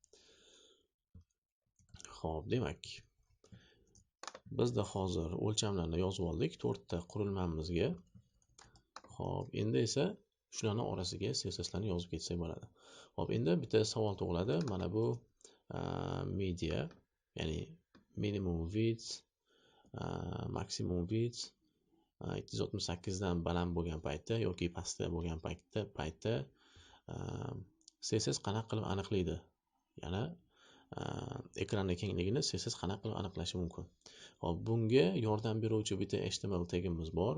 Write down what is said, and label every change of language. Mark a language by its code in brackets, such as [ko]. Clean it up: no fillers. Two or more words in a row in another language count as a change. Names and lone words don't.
[uz] Xo'p, demak bizda hozir o'lchamlarni yozib oldik 4 ta qurilmamizga. Xo'p, endi esa shularning orasiga CSS larni yozib ketsak bo'ladi. Xo'p, endi bitta savol tug'iladi. Mana bu media, ya'ni [en] minimum width, maximum width [uz] 768 dan baland bo'lgan paytda yoki pastda bo'lgan paytda CSS qanaqa qilib aniqlaydi? Ya'ni ekranning kengligini CSS qanaqa qilib aniqlashi mumkin? Hop, bunga yordam beruvchi bitta HTML tagimiz bor.